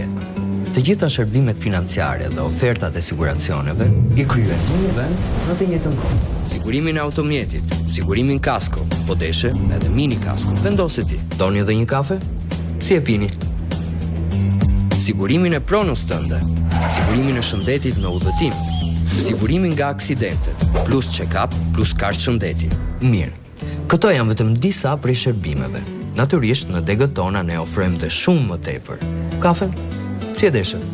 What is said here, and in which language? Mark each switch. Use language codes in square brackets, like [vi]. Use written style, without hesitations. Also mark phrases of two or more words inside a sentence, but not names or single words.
[sq] Të gjitha shërbimet financiare dhe ofertat e siguracioneve i kryen në një vend në të njëjtën kohë. Sigurimin e automjetit, sigurimin kasko, po deshe edhe mini kasko. Vendose ti, doni edhe një kafe? Si e pini? Sigurimin e pronës tënde, sigurimin e shëndetit në udhëtim, sigurimi nga aksidentet, plus check-up, plus kartë shëndeti. Mirë, këto janë vetëm disa prej shërbimeve. Natyrisht, në degët tona ne ofrojmë dhe shumë më tepër. Kafen? Si e deshet?